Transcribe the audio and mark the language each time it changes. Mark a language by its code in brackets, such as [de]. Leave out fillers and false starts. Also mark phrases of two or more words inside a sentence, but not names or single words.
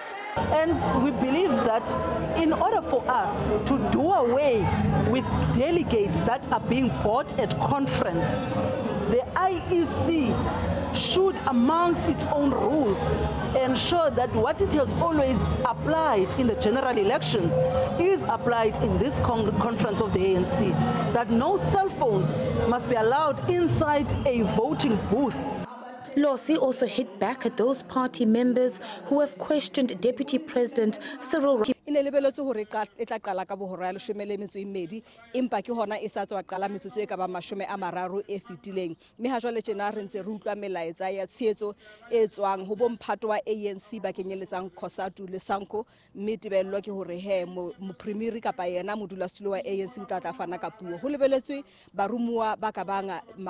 [en] And we believe that in order for us to do away with delegates that are being bought at conference, the IEC should, amongst its own rules, ensure that what it has always applied in the general elections is applied in this conference of the ANC, that no cell phones must be allowed inside a voting booth. Losi also hit back at those party members who have questioned Deputy President Cyril Ramaphosa. [st] In lebeletse hore e tla qala ka bohora ya 12 empa ke hona e sa tswa qala metsotso e ka ba 30 e fetileng mme ha jwale tjena re ntse re utlwa melaetsa ya tshehetso e tswang ho bomphato wa ANC ba kenyeletsang COSATU le SANCO mme tebello ke hore he mopremiri kapa yena modulasetulo wa ANC o tla fana ka puo ho lebeletswe barumuwa ba ka banga